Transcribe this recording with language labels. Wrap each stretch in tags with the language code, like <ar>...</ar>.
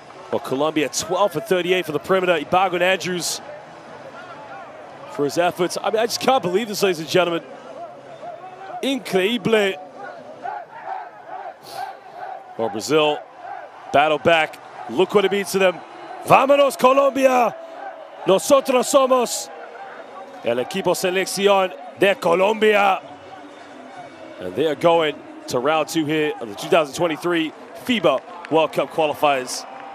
<en>Well, Colombia 12 for 38 for the perimeter. Ibago and Andrews for his efforts. I mean, I just can't believe this, ladies and gentlemen. Increíble. Well, Brazil battle back. Look what it means to them.</en> <es>Vámonos, Colombia. Nosotros somos el equipo selección de Colombia.</es> <en>And they are going to round two here of the 2023 FIBA World Cup qualifiers.</en>